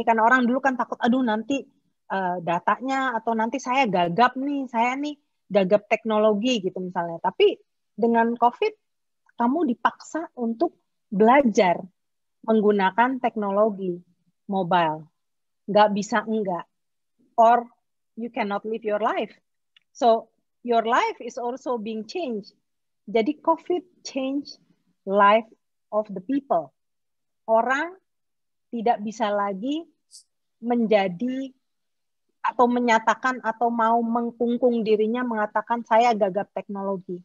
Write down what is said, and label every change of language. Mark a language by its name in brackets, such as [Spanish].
[Indonesian] Karena orang dulu kan takut, aduh nanti datanya, atau nanti saya gagap nih, saya nih gagap teknologi gitu misalnya. Tapi dengan COVID, kamu dipaksa untuk belajar menggunakan teknologi mobile. Nggak bisa enggak. [English] Or you cannot live your life. So your life is also being changed. [Indonesian] Jadi [English] COVID change life of the people. [Indonesian] Orang tidak bisa lagi menjadi atau menyatakan atau mau mengkungkung dirinya mengatakan saya gagap teknologi.